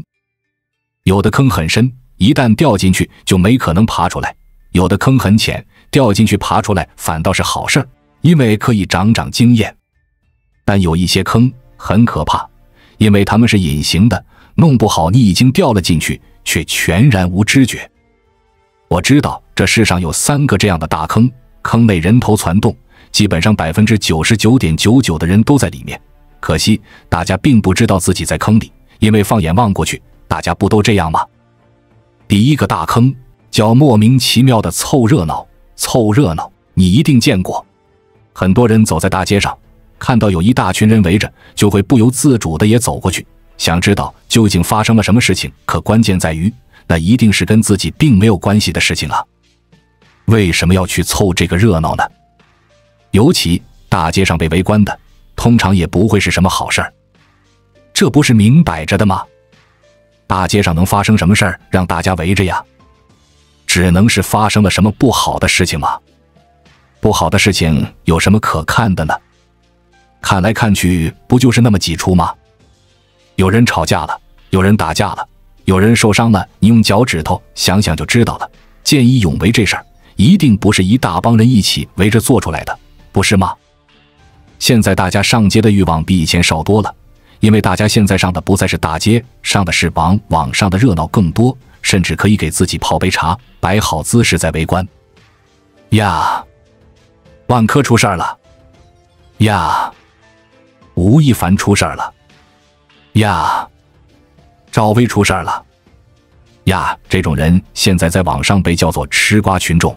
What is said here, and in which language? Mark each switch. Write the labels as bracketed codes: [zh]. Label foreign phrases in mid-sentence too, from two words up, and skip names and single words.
[zh] 有的坑很深，一旦掉進去就沒可能爬出來；有的坑很淺，掉進去爬出來反倒是好事兒，因為可以長經驗。但有一些坑很可怕，因為它們是隱形的，弄不好你已經掉了進去，卻全然無知覺。我知道這世上有3個這樣的大坑，坑內人頭攒動，基本上 99.99% 的人都在裡面。可惜大家並不知道自己在坑裡，因為放眼望過去，大家不都這樣嗎？第一個大坑叫莫名其妙的湊熱鬧。湊熱鬧你一定見過，很多人走在大街上，看到有一大群人圍着，就會不由自主的也走過去，想知道究竟發生了什麼事情。可關鍵在於，那一定是跟自己並沒有關係的事情啊。為什麼要去湊這個熱鬧呢？尤其大街上被圍觀的，通常也不會是什麼好事兒。這不是明擺着的嗎？大街上能發生什麼事兒讓大家圍着呀？只能是發生了什麼不好的事情嗎？不好的事情有什麼可看的呢？看來看去不就是那麼幾出嗎？有人吵架了，有人打架了，有人受傷了，你用腳趾頭想想就知道了。見義勇為這事兒一定不是一大幫人一起圍着做出來的，不是嗎？現在大家上街的欲望比以前少多了，因為大家現在上的不再是大街，上的是网上的熱鬧更多，甚至可以給自己泡杯茶，擺好姿勢在圍觀。呀，萬科出事兒了！呀，吳亦凡出事兒了！呀，趙薇出事兒了！呀，这種人現在在網上被叫做吃瓜群眾。